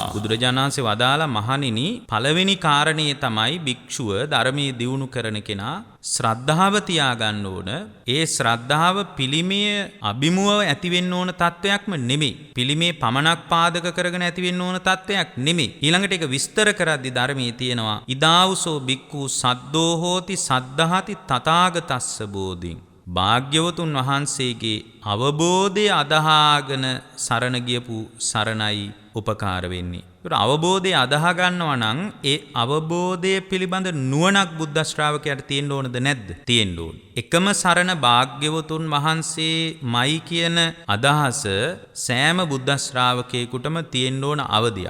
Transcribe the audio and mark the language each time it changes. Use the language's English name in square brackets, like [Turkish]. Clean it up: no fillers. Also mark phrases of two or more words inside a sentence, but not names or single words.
[Sinhala] බුදුරජාණන් වහන්සේ වදාලා මහණෙනි පළවෙනි කාරණේ තමයි භික්ෂුව ධර්මයේ දියුණු කරන කෙනා ශ්‍රද්ධාව තියාගන්න ඕන. ඒ ශ්‍රද්ධාව පිළිමය අභිමුව ඇති වෙන්න ඕන තත්වයක්ම නෙමෙයි. පිළිමේ පමණක් පාදක කරගෙන ඇති වෙන්න ඕන තත්වයක් නෙමෙයි. ඊළඟට ඒක විස්තර කරද්දී ධර්මයේ තියෙනවා [Pali] ඉදාවුසෝ භික්ඛු සද්දෝ හෝති සද්ධාති තථාගතස්ස බෝධින්. [Sinhala] භාග්‍යවතුන් වහන්සේගේ අවබෝධය අදහාගෙන සරණ ගියපු සරණයි උපකාර වෙන්නේ. ඒකට අවබෝධය අදහ ගන්නවා නම් ඒ අවබෝධය පිළිබඳ නුවණක් බුද්ධ ශ්‍රාවකයාට තියෙන්න ඕනද නැද්ද? තියෙන්න ඕන. එකම සරණ භාග්‍යවතුන් වහන්සේමයි කියන අදහස සෑම බුද්ධ ශ්‍රාවකයෙකුටම තියෙන්න ඕන අවදියක්.